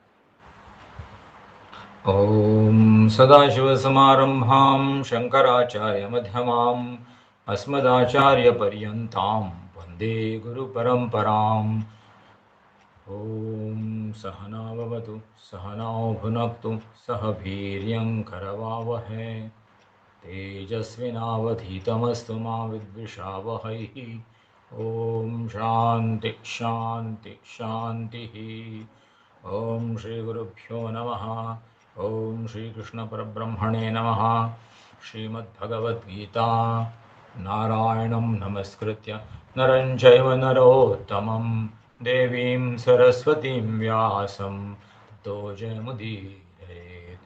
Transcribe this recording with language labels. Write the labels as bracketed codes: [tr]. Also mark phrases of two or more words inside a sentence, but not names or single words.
[sa] ಓಂ ಸದಾಶಿವಸಮಾರಂಭಾಂ ಶಂಕರಾಚಾರ್ಯ ಮಧ್ಯಮಾಂ ಅಸ್ಮದಾಚಾರ್ಯ ಪರ್ಯಂತಾಂ ವಂದೇ ಗುರು ಪರಂಪರಾಂ. ಓಂ ಸಹನಾವವತು ಸಹನೌ ಭುನಕ್ತು ಸಹ ವೀರ್ಯಂ ಕರವಾವಹೈ ತೇಜಸ್ವಿನಾವಧೀತಮಸ್ತು ಮಾ ವಿದ್ವಿಷಾವಹೈ. ಓಂ ಶಾಂತಿ ಶಾಂತಿ ಶಾಂತಿ. ಓಂ ಶ್ರೀ ಗುರುಭ್ಯೋ ನಮಃ. ಓಂ ಶ್ರೀಕೃಷ್ಣ ಪರಬ್ರಹ್ಮಣೇ ನಮಃ. ಶ್ರೀಮದ್ಭಗವದ್ಗೀತಾ ನಾರಾಯಣಂ ನಮಸ್ಕೃತ್ಯ ನರಂ ಚೈವ ನರೋತ್ತಮಂ ದೇವೀಂ ಸರಸ್ವತೀಂ ವ್ಯಾಸಂ ತतो ಜಯಮುದೀರಯೇತ್.